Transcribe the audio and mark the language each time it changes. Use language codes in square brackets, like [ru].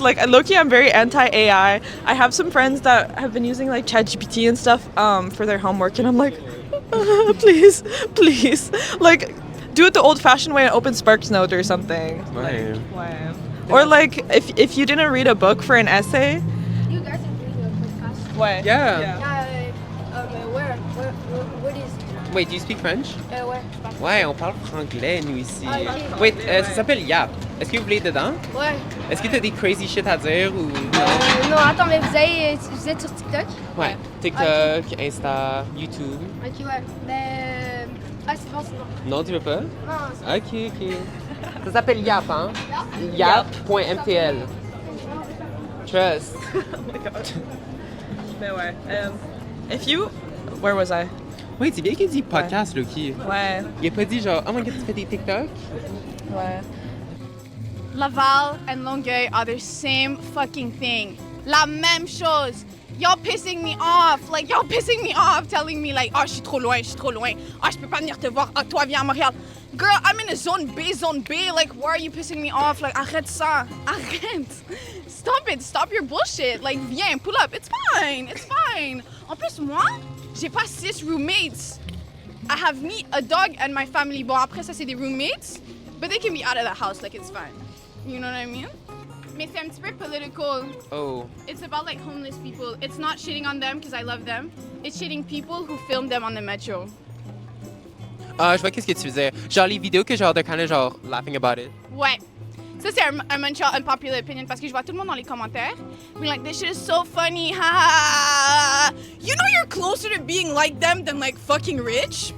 [en] Like, low-key, I'm very anti-AI. I have some friends that have been using like ChatGPT and stuff for their homework, and I'm like, please, please, like, do it the old-fashioned way and open SparksNote or something. [fr] Ouais. Wow. [en] Or like, if you didn't read a book for an essay. You guys are doing a podcast. What? Yeah. Yeah, where? What is? Wait, do you speak French? [fr] Ouais. Ouais, on parle franglais, nous, ici. Ah, ok. Wait, ça s'appelle Yap. Est-ce que vous voulez être dedans? Ouais. Est-ce que t'as des crazy shit à dire ou... Non, attends, mais vous êtes sur TikTok? Ouais. TikTok, Insta, YouTube. Ok, ouais. Mais. Ah, c'est bon, c'est bon. Non, tu veux pas? Non, c'est Ok. Ça s'appelle Yap, hein? Yap.mtl. Trust. [en] Mais ouais. If you. Where was I? [fr] Oui, c'est bien qu'il dit podcast, Loki. Ouais. Il a pas dit genre, oh my god, tu fais des TikTok? Ouais. [en] Laval and Longueuil are the same fucking thing. La même chose. Y'all pissing me off. Like, y'all pissing me off telling me like, oh, je suis trop loin. [fr] Oh, je peux pas venir te voir. [en] Ah, toi, viens à Montréal. Girl, I'm in a zone B. Like, why are you pissing me off? Like, arrête ça. Arrête. Stop it. Stop your bullshit. Like, viens, pull up. It's fine. [fr] En plus, moi, j'ai pas 6 roommates. [en] I have me, a dog, and my family. [fr] Bon, après ça, c'est des roommates. [en] But they can be out of the house. Like, it's fine. You know what I mean? [fr] Mais c'est un petit peu political. Oh. [en] It's about like homeless people. It's not shitting on them because I love them. It's shitting people who film them on the metro. [fr] Ah, je vois qu'est-ce que tu faisais. Genre les vidéos que genre de kind of genre laughing about it. Ouais. Ça, c'est un Montreal unpopular opinion parce que je vois tout le monde dans les commentaires. [en] Being like, this shit is so funny, ha ha. You know you're closer to being like them than like fucking rich?